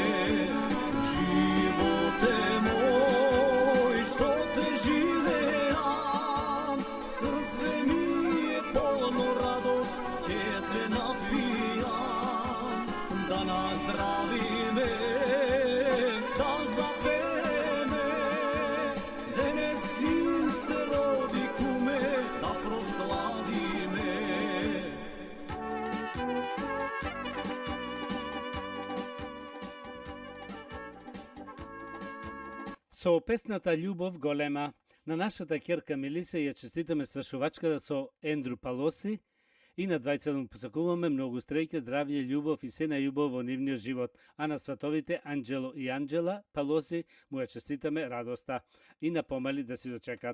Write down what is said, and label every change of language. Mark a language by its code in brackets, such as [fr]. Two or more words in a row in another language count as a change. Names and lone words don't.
[mk] Животе мој, што те живеам, срце ми је полно радост, гдје се напијам. Да наздрави ме, да запере ме, дене син се роди куме, да прослави ме. Со песната Љубов голема, на нашата керка Мелиса ја честитаме свршувачката со Ендру Палоси и на двајцата му посакуваме многу среќа, здравје, љубов и се најубаво во нивниот живот, а на сватовите Анџело и Анџела Палоси му ја честитаме радоста и напомали да си дочекат.